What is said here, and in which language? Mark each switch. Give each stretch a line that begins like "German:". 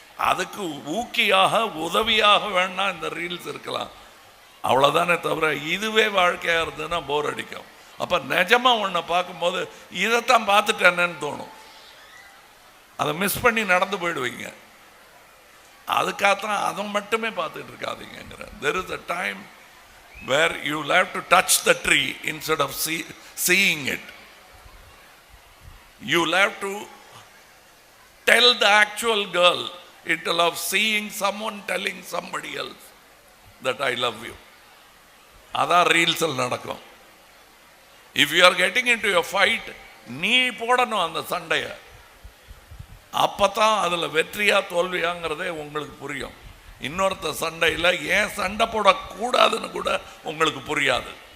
Tamil: அதுக்கு ஊக்கியாக உதவியாக வேணா இந்த ரீல்ஸ் இருக்கலாம், அவ்வளோதானே தவிர இதுவே வாழ்க்கையாக இருந்ததுன்னா போர் அடிக்கும். அப்போ நிஜமாக ஒன்றை பார்க்கும்போது இதைத்தான் பார்த்துட்டேன்னு தோணும். அதை மிஸ் பண்ணி நடந்து போயிடுவீங்க. அதுக்காகத்தான் அதை மட்டுமே பார்த்துட்டு இருக்காதீங்கிற.
English: There is a time where you will have to touch the tree instead of seeing it. You will have to tell the actual girl instead of seeing someone telling somebody else that I love you.
Tamil: அதான் ரீல்ஸில் நடக்கும்.
English: if you are getting into your fight,
Tamil: நீ போடணும் அந்த சண்டையை. அப்போ தான் அதில் வெற்றியா தோல்வியாங்கிறதே உங்களுக்கு புரியும். இன்னொருத்த சண்டையில் ஏன் சண்டை போடக்கூடாதுன்னு கூட உங்களுக்கு புரியாது.